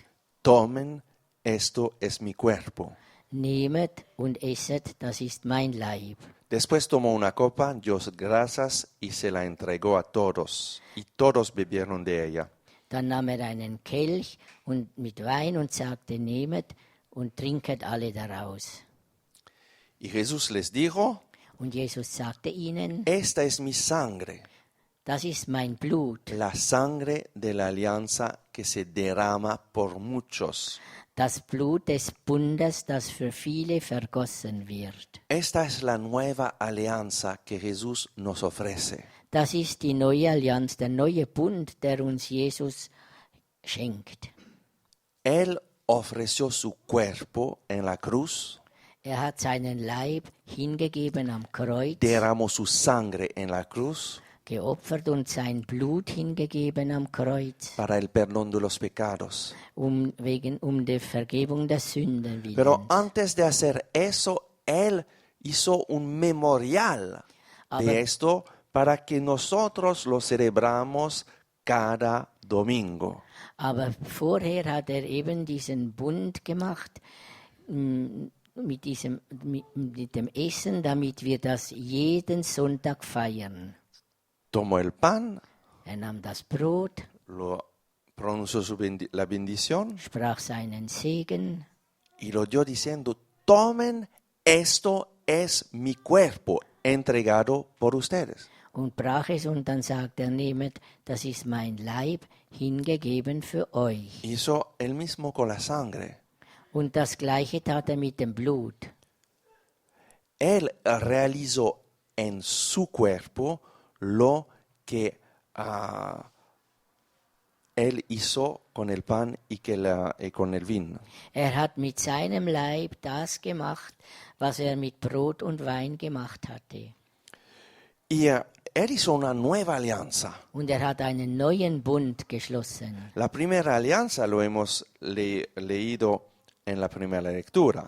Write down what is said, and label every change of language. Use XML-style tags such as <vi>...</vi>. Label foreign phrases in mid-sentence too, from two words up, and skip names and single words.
<es>Tomen, esto es mi cuerpo.</es> <de>Nehmet und esset, das ist mein Leib.</de> <es>Después tomó una copa, dio gracias y se la entregó a todos, y todos bebieron de ella.</es> <de>Dann nahm er einen Kelch und mit Wein und sagte: Nehmet und trinket alle daraus.</de> <es>Y Jesús les dijo:</es> <de>Und Jesus sagte ihnen:</de> <es>Esta es mi sangre,</es> <de>das ist mein Blut,</de> <es>la sangre de la alianza que se derrama por muchos.</es> <de>das Blut des Bundes, das für viele vergossen wird.</de> <es>Esta es la nueva alianza que Jesús nos ofrece.</es> <de>Das ist die neue Allianz, der neue Bund, der uns Jesus schenkt.</de> <es>Él ofreció su cuerpo en la cruz,</es> <de>Hat seinen Leib hingegeben am Kreuz,</de> <es>derramó su sangre en la cruz</es> <de>geopfert und sein Blut hingegeben am Kreuz,</de> <es>para el perdón de los pecados.</es> <de>um die Vergebung der Sünden willen.</de> <es>Pero antes de hacer eso, Él hizo un memorial de esto para que nosotros lo celebramos cada domingo.</es> <de>Aber vorher hat eben diesen Bund gemacht mit dem Essen, damit wir das jeden Sonntag feiern.</de> <es>Tomó el pan,</es> <de>Nahm das Brot,</de> <es>lo pronunció la bendición</es> <de>sprach seinen Segen</de> <es>y lo dio diciendo, tomen, esto es mi cuerpo entregado por ustedes.</es> <de>und brach es und dann sagte nehmet, das ist mein Leib, hingegeben für euch.</de> <es>Hizo el mismo con la sangre.</es> <de>Und das Gleiche tat mit dem Blut.</de> <es>Él realizó en su cuerpo lo que Él hizo con el pan y con el vino.</es> <de>Hat mit seinem Leib das gemacht, was mit Brot und Wein gemacht hatte.</de> <es>Y Él hizo una nueva alianza.</es> <de>Und hat einen neuen Bund geschlossen.</de> <es>La primera alianza lo hemos leído en la primera lectura.</es>